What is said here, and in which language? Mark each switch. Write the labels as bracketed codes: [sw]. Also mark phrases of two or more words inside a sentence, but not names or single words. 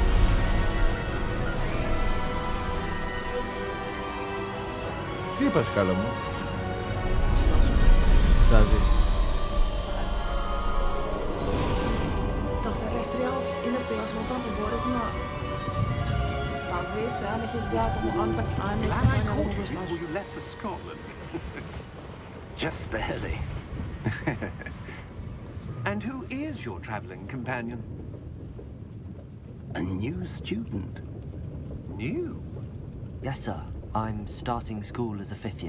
[el] Τι είπα σκάλα μου? Στάζω. Στάζει. Τα Terrestrials είναι πλάσματα που μπορείς να τα δεις εάν έχεις δει άτομο, αν πεθάνει άτομο μπροστά σου. [en] You left for Scotland. Just barely. And who is your traveling companion? A new student. New? Yes, sir. I'm starting school as a 5th year.